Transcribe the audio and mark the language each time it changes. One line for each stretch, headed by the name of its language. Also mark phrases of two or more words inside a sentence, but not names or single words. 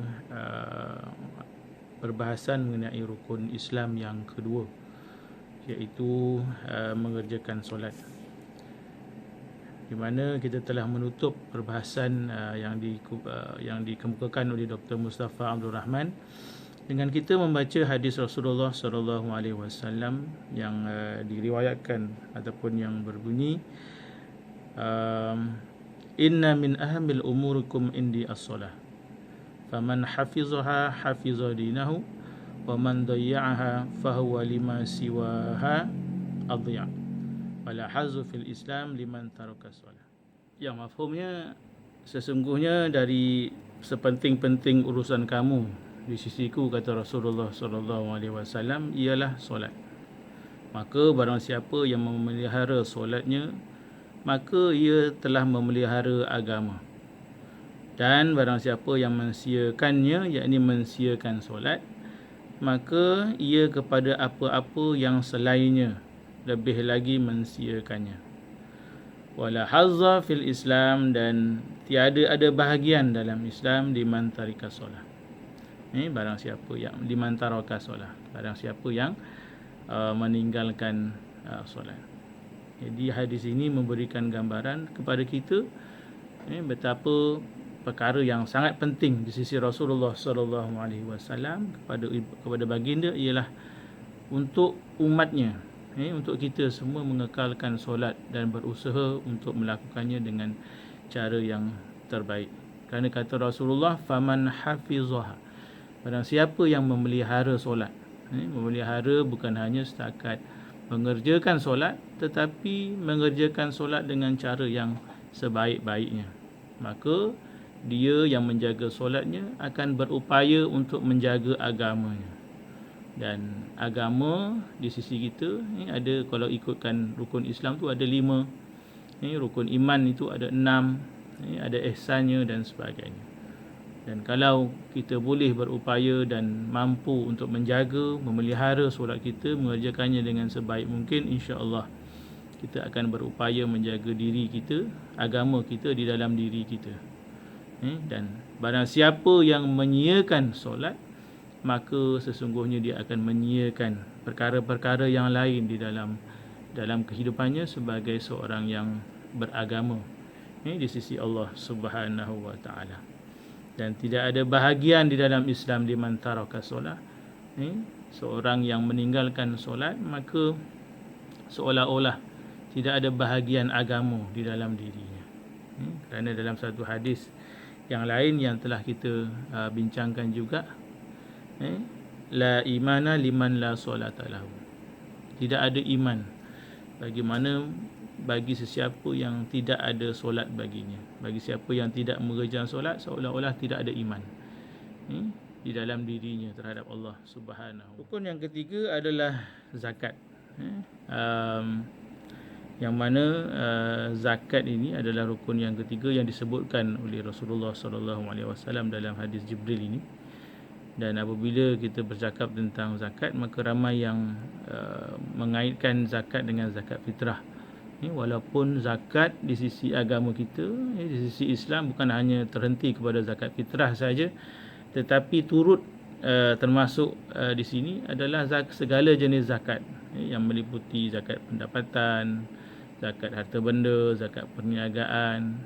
Malay: perbahasan mengenai rukun Islam yang kedua, iaitu mengerjakan solat, di mana kita telah menutup perbahasan yang dikemukakan oleh Dr. Mustafa Abdul Rahman dengan kita membaca hadis Rasulullah
Arabic: صلى الله عليه وسلم
Malay: yang diriwayatkan ataupun yang berbunyi
Arabic: إن من أهم أموركم عندي الصلاة فمن حفظها حفظ دينه ومن ضيعها فهو لما سواها أضيع ولا حظ في الإسلام لمن ترك الصلاة.
Malay: Yang mafhumnya, sesungguhnya dari sepenting-penting urusan kamu di sisiku, kata Rasulullah
Arabic: صلى الله عليه وسلم,
Malay: ialah solat. Maka barang siapa yang memelihara solatnya, maka ia telah memelihara agama. Dan barang siapa yang mensia-kannya, yakni mensia-kan solat, maka ia kepada apa-apa yang selainnya lebih lagi mensia-kannya.
Arabic: ولا حظ في الإسلام,
Malay: dan tiada ada bahagian dalam Islam
Arabic: لمن ترك الصلاة.
Malay: Barang siapa yang
Arabic: لمن ترك الصلاة,
Malay: barang siapa yang meninggalkan solat. Jadi hadis ini memberikan gambaran kepada kita betapa perkara yang sangat penting di sisi Rasulullah
Arabic: صلى الله عليه وسلم
Malay: kepada baginda ialah untuk umatnya, untuk kita semua mengekalkan solat dan berusaha untuk melakukannya dengan cara yang terbaik. Kerana kata Rasulullah,
Arabic: فمن حفظها,
Malay: barang siapa yang memelihara solat. Memelihara bukan hanya setakat mengerjakan solat, tetapi mengerjakan solat dengan cara yang sebaik-baiknya, maka dia yang menjaga solatnya akan berupaya untuk menjaga agamanya. Dan agama di sisi kita ada, kalau ikutkan rukun Islam tu ada 5, rukun iman itu ada 6, ada ihsannya dan sebagainya. Dan kalau kita boleh berupaya dan mampu untuk menjaga, memelihara solat kita, mengerjakannya dengan sebaik mungkin, insya-Allah kita akan berupaya menjaga diri kita, agama kita di dalam diri kita. Dan barang siapa yang menyia-kan solat, maka sesungguhnya dia akan menyia-kan perkara-perkara yang lain di dalam kehidupannya sebagai seorang yang beragama di sisi
Arabic: الله سبحانه وتعالى.
Malay: Dan tidak ada bahagian di dalam Islam
Arabic: لمن ترك الصلاة.
Malay: Seorang yang meninggalkan solat, maka seolah-olah tidak ada bahagian agama di dalam dirinya. Kerana dalam satu hadis yang lain yang telah kita bincangkan juga,
Arabic: لا إيمان لمن لا صلاة له,
Malay: tidak ada iman bagi sesiapa yang tidak ada solat baginya. Bagi siapa yang tidak mengerjakan solat, seolah-olah tidak ada iman di dalam dirinya terhadap
Arabic: الله سبحانه.
Malay: Rukun yang ketiga adalah zakat. Yang mana zakat ini adalah rukun yang ketiga yang disebutkan oleh Rasulullah
Arabic: صلى الله عليه وسلم
Malay: dalam hadis Jibril ini. Dan apabila kita bercakap tentang zakat, maka ramai yang mengaitkan zakat dengan zakat fitrah. Walaupun zakat di sisi agama kita, di sisi Islam bukan hanya terhenti kepada zakat fitrah saja, tetapi turut termasuk di sini adalah segala jenis zakat, yang meliputi zakat pendapatan, zakat harta benda, zakat perniagaan.